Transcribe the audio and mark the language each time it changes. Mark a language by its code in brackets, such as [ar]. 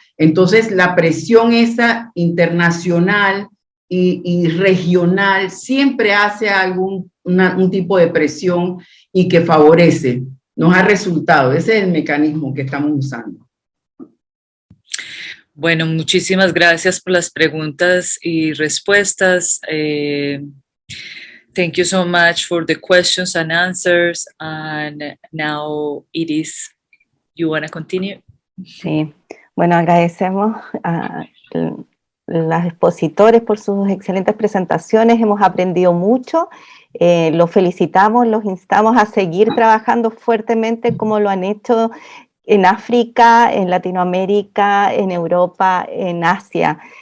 [es] Entonces la presión esa internacional y regional siempre hace un tipo de presión y que favorece. Nos ha resultado, ese es el mecanismo que estamos usando. Bueno, muchísimas gracias por las preguntas y respuestas. [en] Thank you so much for the questions and answers. And now, Iris, you want to continue? [es] Sí, bueno, agradecemos a los expositores por sus excelentes presentaciones, hemos aprendido mucho, los felicitamos, los instamos a seguir trabajando fuertemente como lo han hecho en África, en Latinoamérica, en Europa, en Asia.